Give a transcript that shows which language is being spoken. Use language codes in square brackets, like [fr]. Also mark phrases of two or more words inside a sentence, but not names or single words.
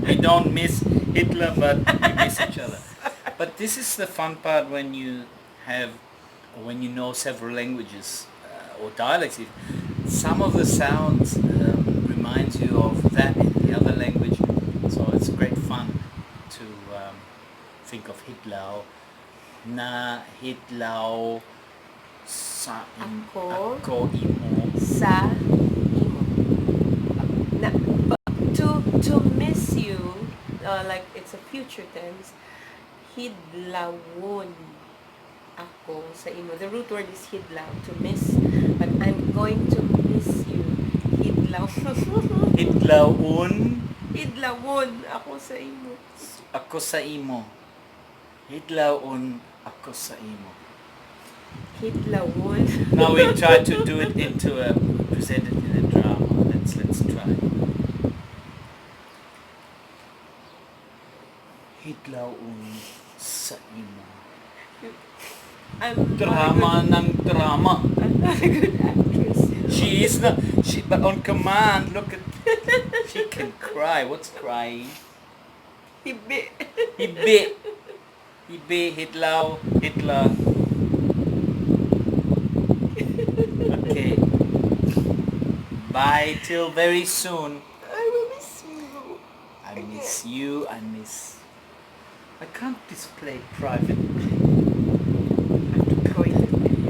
[en] We don't miss Hitler, but we miss each other. But this is the fun part when you know several languages or dialects. Some of the sounds reminds you of that in the other language, so it's great fun to think of Hitlaw, [hil] na Hitlaw, sa ako imo. Sa imo. Na, [en] to miss you, like it's a future tense, [hil] hidlawon ako sa imo. [en] The root word is hidlaw, to miss. But I'm going to miss you. Hidlaw. Hidlawon [hil] Hidlawon ako sa imo. ako sa imo. Hidlawon ako sa imo. [en] Hidlawon. Now we try to do it present it in a drama. Let's try. [hil] Hidlawon sa imo. [en] I'm [tl] Drama ng drama. [en] I'm not a good actress. She is not. But on command, look at. She can cry. What's crying? Hibi. [hil] Hibi. Hibi. Hitlaw. [en] Hitler. Okay. Bye till very soon. I will miss you. I miss you. I can't display private. Going to video.